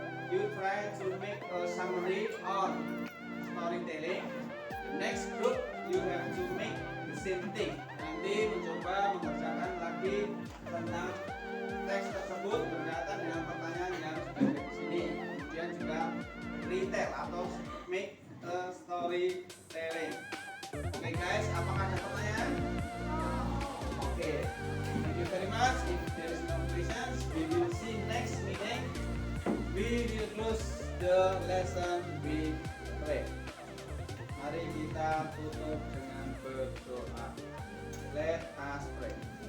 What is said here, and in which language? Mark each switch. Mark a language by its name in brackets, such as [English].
[English] You try to make a summary on storytelling. Next group you have to make the same thing. [Indonesian] Nanti mencoba mengerjakan lagi tentang teks tersebut berkaitan dengan pertanyaan yang sudah ada di sini. Kemudian juga [English] retell [Indonesian] atau [English] make a storytelling. [Indonesian] Oke guys, apakah ada pertanyaan? Oke, [English] thank you very much. If there is no questions, we will see next meeting. We will close the lesson with prayer. [Indonesian] Mari kita tutup dengan berdoa. [English] Let us pray.